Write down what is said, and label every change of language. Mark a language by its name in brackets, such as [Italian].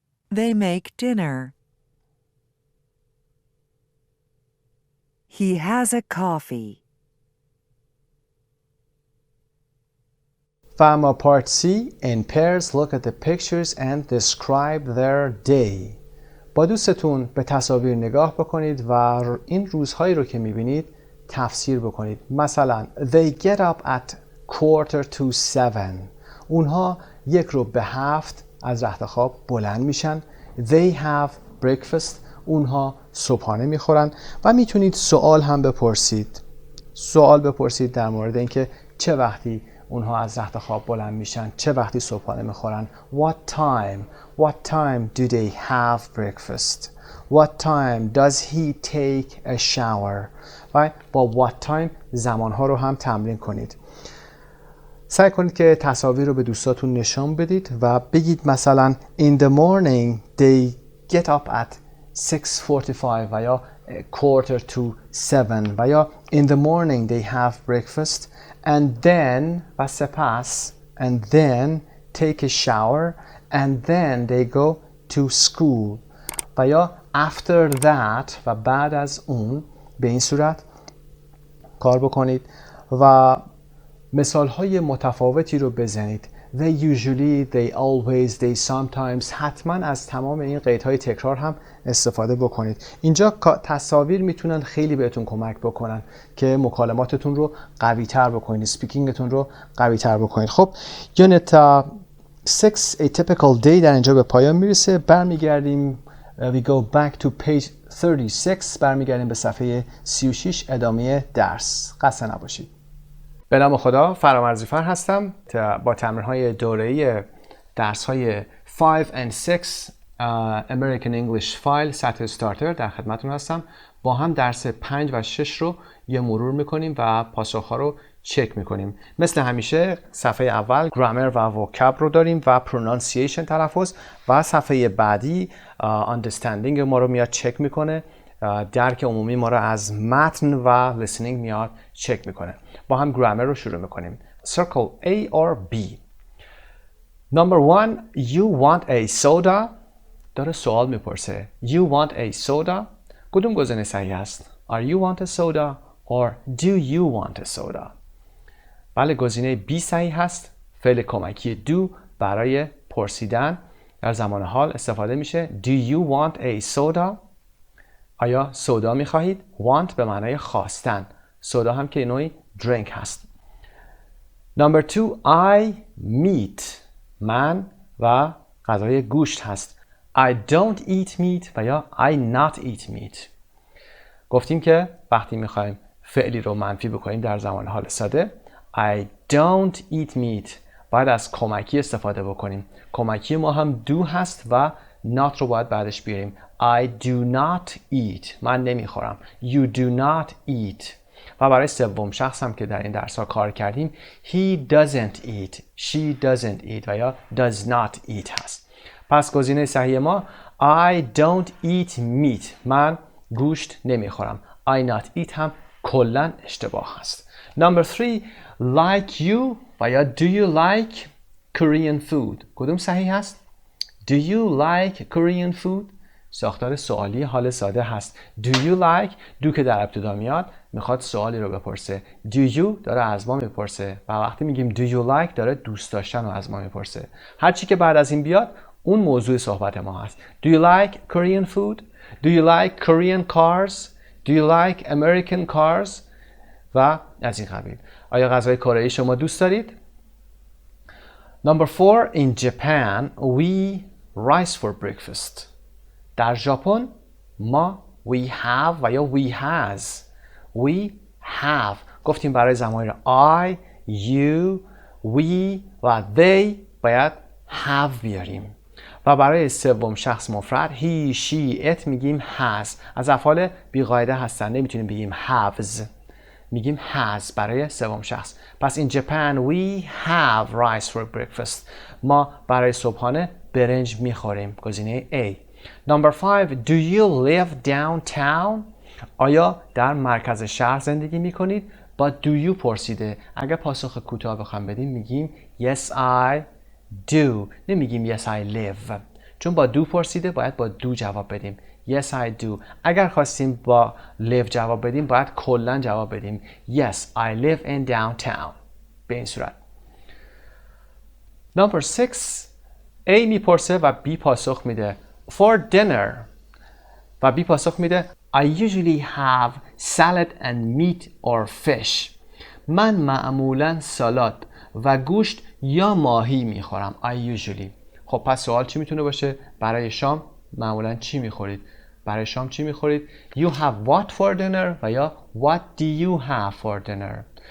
[English] They make dinner. He has a coffee. [Persian] و اما [English] part C. in pairs look at the pictures and describe their day. [Persian] با دوستتون به تصاویر نگاه بکنید و این روزهایی رو که میبینید تفسیر بکنید. مثلا [English] they get up at 6:45. [Persian] اونها 6:45 از رخت خواب بلند میشن. [English] they have breakfast. [Persian] اونها صبحانه میخورن. و میتونید سوال هم بپرسید. سوال بپرسید در مورد اینکه چه وقتی اونها از رخت خواب بلند میشن، چه وقتی صبحانه میخورن. [English] What time do they have breakfast? What time does he take a shower? [Persian] و با [English] what time [Persian] زمانها رو هم تمرین کنید. سعی کنید که تصاویر رو به دوستاتون نشان بدید و بگید مثلا [English] in the morning they get up at 6:45 و یا 6:45 و یا in the morning they have breakfast and then [Persian] و سپس [English] and then take a shower and then they go to school و یا after that [Persian] و بعد از اون. به این صورت کار بکنید و مثال های متفاوتی رو بزنید. [English] They usually, they always, they sometimes. [Persian] حتما از تمام این قیدهای تکرار هم استفاده بکنید. اینجا تصاویر میتونن خیلی بهتون کمک بکنن که مکالماتتون رو قوی تر بکنید، [English] سپیکینگتون [Persian] رو قوی تر بکنید. خب یونت 6 [English] A typical day [Persian] در اینجا به پایان میرسه. برمیگردیم [English] we go back to page 36. [Persian] برمیگردیم به صفحه 36 ادامه درس. خسته نباشید. به نام خدا، فرامرزیفر هستم. با تمرین‌های دوره‌ای درس‌های [English] 5 and 6 American English [Persian] فایل سطح استارتر در خدمتتون هستم. با هم درس 5 و 6 رو یه مرور می‌کنیم و پاسخ‌ها رو چک می‌کنیم. مثل همیشه صفحه اول گرامر و وکاب رو داریم و پرونانسییشن تلفظ و صفحه بعدی [English] understanding [Persian] ما رو میاد چک می‌کنه. درک عمومی ما رو از متن و [English] listening [Persian] میاد چک میکنه. با هم گرامر رو شروع میکنیم. [English] Circle A or B. Number 1. You want a soda. [Persian] داره سوال میپرسه. [English] You want a soda. [Persian] کدوم گزینه صحیح است؟ [English] Are you want a soda or do you want a soda؟ [Persian] بله، گزینه B صحیح هست. فعل کمکی do برای پرسیدن در زمان حال استفاده میشه. [English] Do you want a soda؟ [Persian] آیا سودا میخواهید؟ want به معنای خواستن. سودا هم که نوعی drink هست. [English] Number 2. I meat. [Persian] من و غذای گوشت هست. [English] I don't eat meat و یا I not eat meat. [Persian] گفتیم که وقتی میخوایم فعلی رو منفی بکنیم در زمان حال ساده [English] I don't eat meat [Persian] باید از کمکی استفاده بکنیم. کمکی ما هم do هست و not رو باید بعدش بیاریم. [English] I do not eat. [Persian] من نمیخورم. [English] You do not eat. [Persian] و برای سوم شخص هم که در این درس ها کار کردیم [English] he doesn't eat. She doesn't eat [Persian] و یا [English] does not eat هست. [Persian] پس گزینه صحیح ما [English] I don't eat meat. [Persian] من گوشت نمیخورم. [English] I not eat [Persian] هم کلن اشتباه هست. [English] Number 3. Like you [Persian] و یا [English] do you like Korean food. [Persian] کدوم صحیح هست؟ [English] Do you like Korean food؟ [Persian] ساختار سوالی حال ساده هست. [English] Do you like؟ [Persian] do که در ابتدا میاد میخواد سوالی رو بپرسه. [English] Do you [Persian] داره از ما میپرسه و وقتی میگیم [English] do you like [Persian] داره دوست داشتن رو از ما میپرسه. هرچی که بعد از این بیاد اون موضوع صحبت ما هست. [English] Do you like Korean food؟ Do you like Korean cars؟ Do you like American cars؟ [Persian] و از این قبیل. آیا غذای کره ای شما دوست دارید؟ [English] Number 4. In Japan we rice for breakfast. [Persian] در ژاپن ما [English] we have [Persian] و یا [English] we has. We have. [Persian] گفتیم برای ضمایر [English] I, you, we [Persian] و they باید have بیاریم. و برای سوم شخص مفرد [English] he, she, it [Persian] میگیم has. از افعال بی‌قاعده هستن. نمیتونیم بگیم haves. میگیم has برای سوم شخص. [English] پس in Japan we have rice for breakfast. [Persian] ما برای صبحانه برنج میخوریم. گزینه A. [English] Number 5. Do you live downtown؟ [Persian] آیا در مرکز شهر زندگی میکنید؟ با [English] do you [Persian] پرسیده. اگر پاسخ کوتاه بخوام بدیم میگیم [English] yes I do. [Persian] نمیگیم [English] yes I live. [Persian] چون با do پرسیده باید با do جواب بدیم. [English] Yes I do. [Persian] اگر خواستیم با live جواب بدیم باید کلن جواب بدیم. [English] Yes I live in downtown. [Persian] به این صورت. [English] Number 6. [Persian] A میپرسه و B پاسخ میده. [English] For dinner. [Persian] و B پاسخ میده [English] I usually have salad and meat or fish. [Persian] من معمولا سالاد و گوشت یا ماهی میخورم. [English] I usually. [Persian] خب پس سوال چی میتونه باشه؟ برای شام معمولا چی میخورید؟ برای شام چی میخورید؟ [English] You have what for dinner [Persian] و یا [English] what do you have for dinner؟